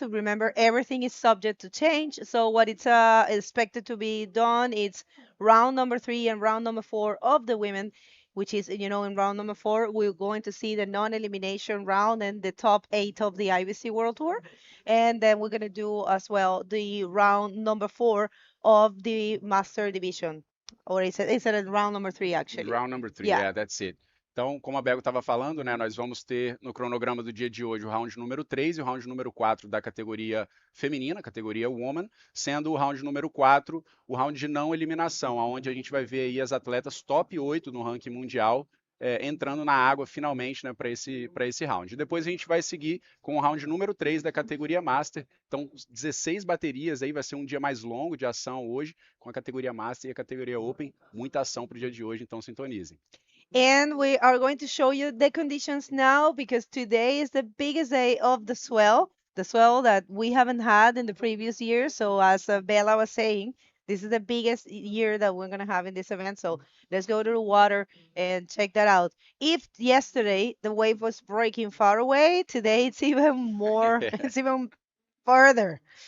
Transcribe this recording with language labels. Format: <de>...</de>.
<en>Remember, everything is subject to change. So what it's expected to be done, it's round number 3 and round number 4 of the women, which is, in round number 4, we're going to see the non-elimination round and the top 8 of the IBC World Tour. And then we're going to do as well the round number 4 of the master division. Or is it round number 3 actually? Round number 3, Yeah. yeah, that's it.</en> <pt>Então, como a Bego estava falando, né, nós vamos ter no cronograma do dia de hoje o round número 3 e o round número 4 da categoria feminina, categoria Woman, sendo o round número 4 o round de não eliminação, onde a gente vai ver aí as atletas top 8 no ranking mundial entrando na água finalmente, né, para esse round. Depois a gente vai seguir com o round número 3 da categoria Master. Então, 16 baterias aí, vai ser um dia mais longo de ação hoje, com a categoria Master e a categoria Open. Muita ação para o dia de hoje, então sintonizem.</pt> <en>And we are going to show you the conditions now because today is the biggest day of the swell that we haven't had in the previous year. So as Bella was saying, this is the biggest year that we're going to have in this event. So let's go to the water and check that out. If yesterday the wave was breaking far away, today it's even more, it's even further.</en>